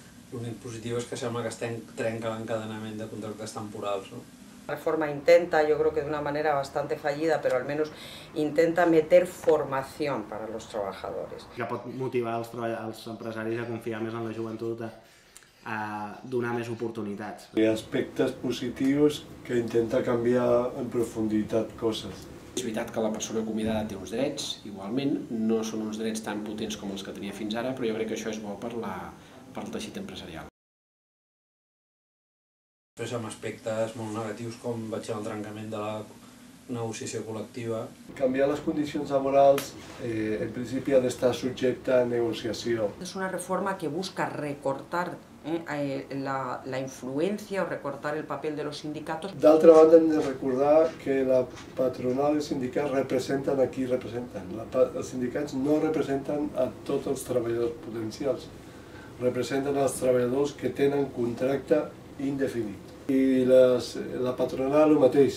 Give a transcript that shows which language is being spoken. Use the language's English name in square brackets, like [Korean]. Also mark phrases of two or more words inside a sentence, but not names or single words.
[Catalan] L'únic positiu és que sembla que es trenca l'encadenament de contractes temporals, no? [Spanish] La reforma intenta, yo creo que de una manera bastante fallida, pero al menos intenta meter formación para los trabajadores. [Catalan] Que pot motivar els empresaris a confiar més en la joventut, a donar més oportunitats. Hi ha aspectes positius que intenta canviar en profunditat coses. És veritat que la persona convidada té uns drets, igualment, no són uns drets tan potents com els que tenia fins ara, però jo crec que això és bo per al teixit empresarial. Després amb aspectes molt negatius com vaig al trencament de la negociació col·lectiva. Canviar les condicions laborals en principi ha d'estar subjecte a negociació. [Spanish] Es una reforma que busca recortar la influencia o recortar el papel de los sindicatos. [Catalan] D'altra banda, hem de recordar que la patronal i els sindicats representen a qui representen. Els sindicats no representen a tots els treballadors potencials, representen els treballadors que tenen contracte indefinit. I la patronal el mateix.